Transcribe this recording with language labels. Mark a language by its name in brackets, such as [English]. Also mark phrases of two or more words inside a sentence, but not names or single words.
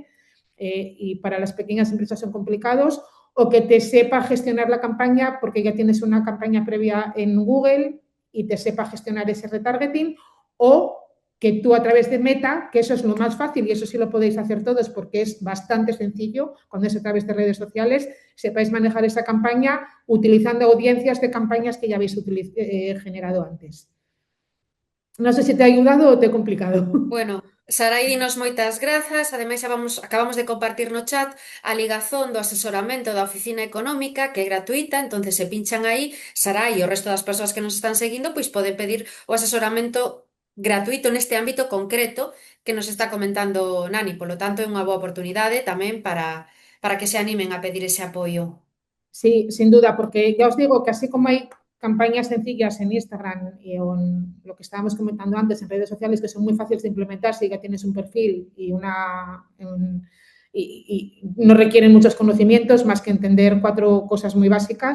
[Spanish] y para las pequeñas empresas son complicados, o que te sepa gestionar la campaña porque ya tienes una campaña previa en Google y te sepa gestionar ese retargeting, o que tú a través de Meta, que eso es lo más fácil y eso sí lo podéis hacer todos porque es bastante sencillo, cuando es a través de redes sociales, sepáis manejar esa campaña utilizando audiencias de campañas que ya habéis generado antes. No sé si te ha ayudado o te he complicado. [Galician] Bueno, Sarai, dinos moitas grazas. Ademais, acabamos de compartir no chat a ligazón do asesoramento da Oficina Económica, que é gratuita, entonces se pinchan aí, Sarai e o resto das persoas que nos están seguindo, pois poden pedir o asesoramento gratuito neste ámbito concreto que nos está comentando Nani. Polo tanto, é unha boa oportunidade tamén para que se animen a pedir ese apoio. [Spanish] Sí, sin duda, porque ya os digo que así como hay campañas sencillas en Instagram y en lo que estábamos comentando antes en redes sociales que son muy fáciles de implementar si ya tienes un perfil y no requieren muchos conocimientos más que entender 4 cosas muy básicas.